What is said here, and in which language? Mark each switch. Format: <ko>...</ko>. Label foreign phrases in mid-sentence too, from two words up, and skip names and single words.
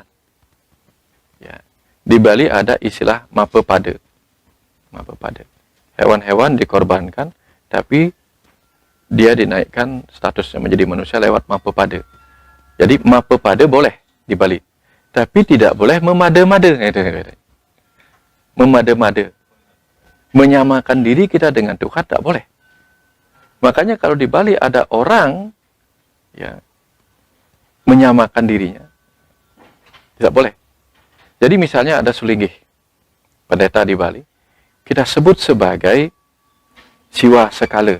<id>Ya. Di Bali ada istilah Mapepada. Mapepada. Hewan-hewan dikorbankan, tapi dia dinaikkan statusnya menjadi manusia lewat Mapepada. Jadi Mapepada boleh di Bali, tapi tidak boleh memade-made. Memade-made. Menyamakan diri kita dengan Tuhan tidak boleh. Makanya kalau di Bali ada orang ya menyamakan dirinya, tidak boleh. Jadi misalnya ada Sulinggih, pendeta di Bali, kita sebut sebagai Siwa Sekala.</id>